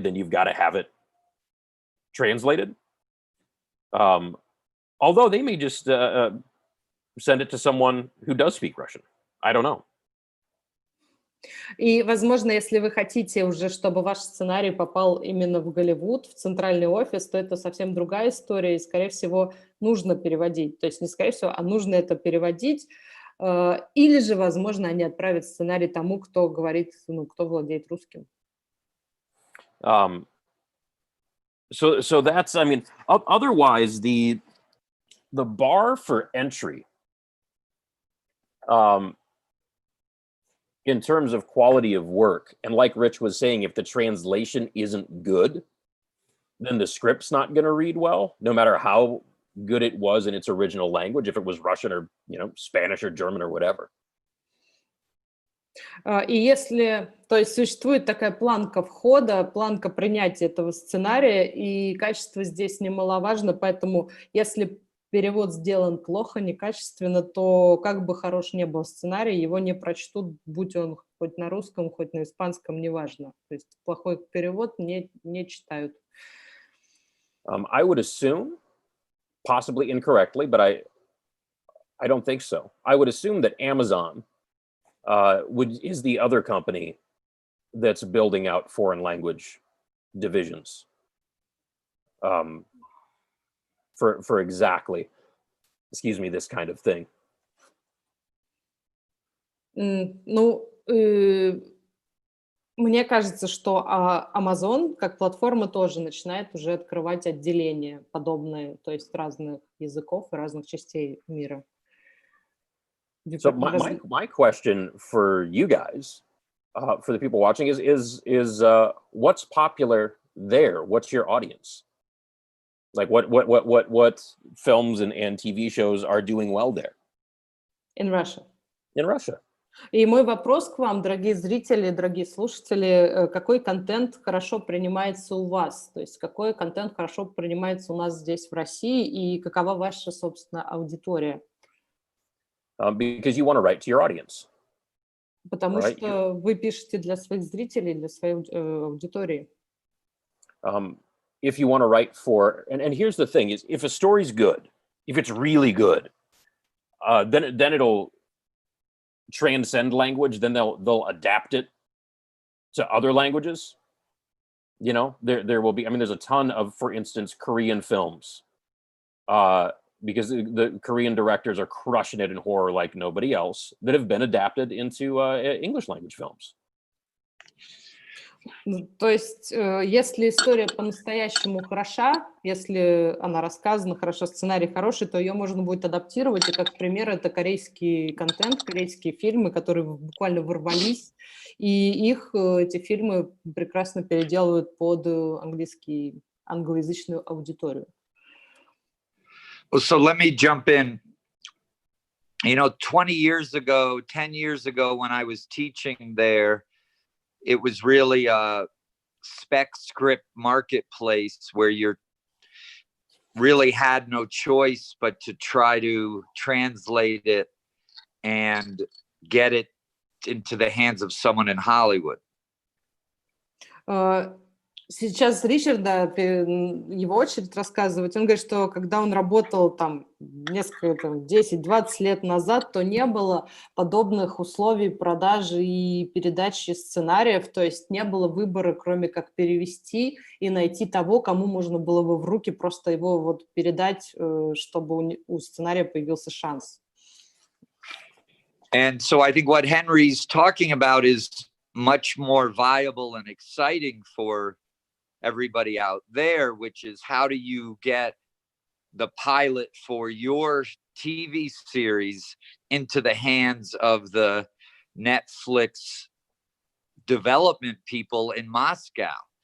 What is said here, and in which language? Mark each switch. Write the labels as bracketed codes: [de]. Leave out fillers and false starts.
[en] Then you've got to have it translated. Although they may just send it to someone who does speak Russian. I don't know. [ru] И, возможно, если вы хотите уже, чтобы ваш сценарий попал именно в Голливуд, в центральный офис, то это совсем другая история, и, скорее всего, нужно переводить. То есть не скорее всего, а нужно это переводить. Или же, возможно, они отправят сценарий тому, кто говорит, ну, кто владеет русским. [en] So that's, I mean, otherwise the the bar for entry, in terms of quality of work, and like Rich was saying, if the translation isn't good, then the script's not going to read well, no matter how good it was in its original language, if it was Russian or, you know, Spanish or German or whatever. [ru] И если, то есть существует такая планка входа, планка принятия этого сценария, и качество здесь немаловажно, поэтому если перевод сделан плохо, некачественно, то как бы хорош не был сценарий, его не прочтут, будь он хоть на русском, хоть на испанском, неважно. То есть плохой перевод не читают. [en] I would assume, possibly incorrectly, but I don't think so. I would assume that Amazon is the other company that's building out foreign language divisions for exactly, excuse me, this kind of thing. [ru] Ну, мне кажется, что Amazon как платформа тоже начинает уже открывать отделения подобные, то есть разных языков и разных частей мира. [en] So my question for you guys, for the people watching, is what's popular there? What's your audience? Like what films and TV shows are doing well there? In Russia. In Russia. [ru] И мой вопрос к вам, дорогие зрители, дорогие слушатели, какой контент хорошо принимается у вас? То есть какой контент хорошо принимается у нас здесь в России и какова ваша, собственно, аудитория? [en] Because you want to write to your audience. [ru] Потому что вы пишете для своих зрителей, для своей аудитории. [en] If you want to write for, and here's the thing, is if a story's good, if it's really good, then it'll transcend language, then they'll adapt it to other languages. You know, there will be, I mean, there's a ton of, for instance, Korean films, because the Korean directors are crushing it in horror like nobody else, that have been adapted into English language films. [ru] То есть, если история по-настоящему хороша, если она рассказана хорошо, сценарий хороший, то ее можно будет адаптировать. И как пример, это корейский контент, корейские фильмы, которые буквально ворвались, и эти фильмы прекрасно переделывают под англоязычную аудиторию. [en] So let me jump in. You know, 10 years ago, when I was teaching there, it was really a spec script marketplace where you really had no choice but to try to translate it and get it into the hands of someone in Hollywood. [ru] Сейчас Ричарда, его очередь рассказывать, он говорит, что когда он работал там несколько, 10-20 лет назад, то не было подобных условий продажи и передачи сценариев, то есть не было выбора, кроме как перевести и найти того, кому можно было бы в руки просто его вот передать, чтобы у сценария появился шанс. [en] And so I think what Henry's talking about is much more viable and exciting for everybody out there, which is how do you get the pilot for your TV series into the hands of the Netflix development people in Moscow?